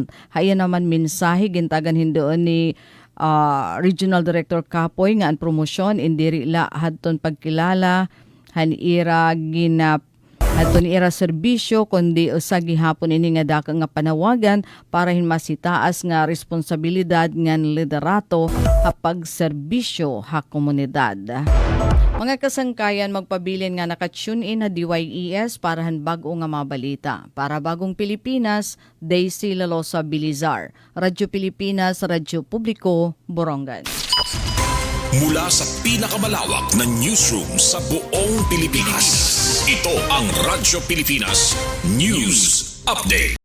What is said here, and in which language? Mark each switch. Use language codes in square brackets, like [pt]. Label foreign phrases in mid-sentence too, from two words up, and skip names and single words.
[war] Haya naman mensahe gintagan hindoon ni Regional Director Kapoy nga an promosyon indiri la hadton pagkilala hanira ginap aton ira serbisyo kundi usa gihapon ini nga daka nga panawagan para hin masitaas nga responsibilidad ngan liderato kapag serbisyo ha komunidad. Mga kasangkayan magpabilin nga naka-tune in na DYES para han bag-o nga mga balita. [tl] Para Bagong Pilipinas, Daisy Lalosa Bilizar. Radyo Pilipinas, Radyo Publiko, Borongan. Mula sa pinakamalawak na newsroom sa buong Pilipinas, ito ang Radyo Pilipinas News Update.